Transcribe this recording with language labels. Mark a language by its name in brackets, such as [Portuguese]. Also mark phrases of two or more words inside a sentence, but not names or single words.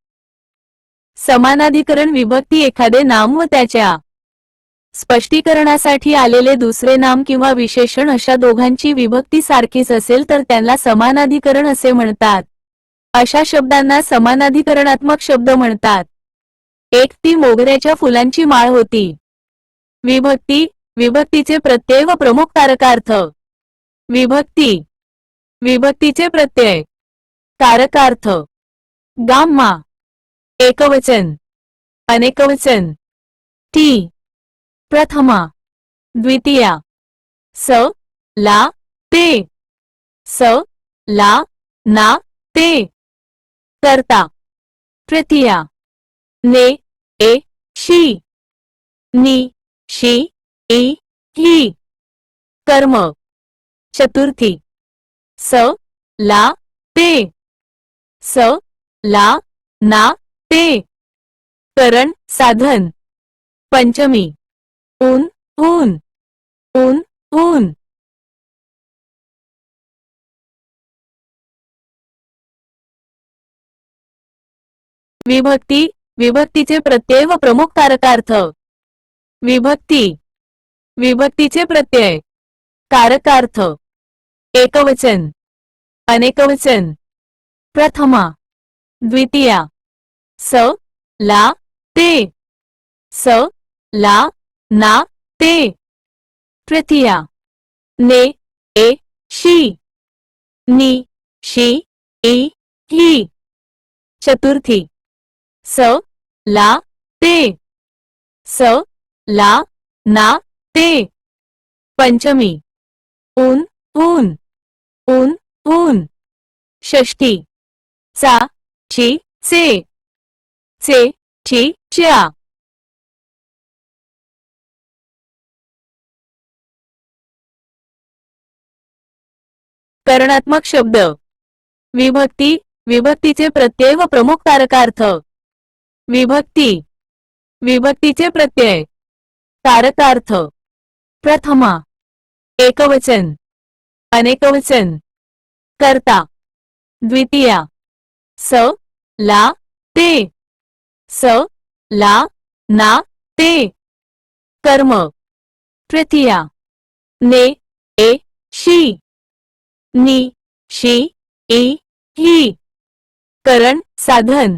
[Marathi] समानाधिकरण विभक्ती एखादे नाम व त्याच्या स्पष्टीकरणासाठी आलेले दुसरे नाम किंवा विशेषण अशा दोघांची विभक्ती सारखीच असेल तर त्यांना समानाधिकरण असे म्हणतात. अशा शब्दांना समानाधिकरणात्मक शब्द म्हणतात. एक ती मोगऱ्याच्या फुलांची माळ होती. विभक्ती. विभक्तीचे प्रत्यय व प्रमुख कारकार्थ. विभक्ती. विभक्तीचे प्रत्यय. कारकार्थ. गाम्मा. एकवचन. अनेकवचन. टी. प्रथमा. द्वितीया. स, ला, ते. स, ला, ना, ते. कर्ता. तृतीया. ने, ए, शी. नी, शी, ई, ही. कर्म. चतुर्थी. स, ला, ते. स, ला, ना, ते. करण, साधन. पंचमी. ऊन, ऊन. ऊन, ऊन. विभक्ती. विभक्तीचे प्रत्यय व प्रमुख कारकार्थ. विभक्ती. विभक्तीचे प्रत्यय. कारकार्थ. एकवचन. अनेकवचन प्रथमा, द्वितीया, स, ला, ते, स, ला, ना, ते, तृतीया, ने, ए, शी, नी, शी, ई, ही, चतुर्थी, स, ला, ते, स, ला, ना, ते, पंचमी, ऊन, ऊन, ऊन, ऊन, षष्ठी, चा, ची, चे, ची, च्या. करणात्मक शब्द विभक्ती, विभक्तीचे प्रत्यय व प्रमुख कारकार्थ. विभक्ती, विभक्तीचे प्रत्यय. कारकार्थ प्रथमा, एकवचन, अनेकवचन, कर्ता. द्वितीया, स, ला, ते, स, ला, ना, ते, कर्म. तृतीया, ने, ए, शी, नी, शी, ई, ही, करण, साधन.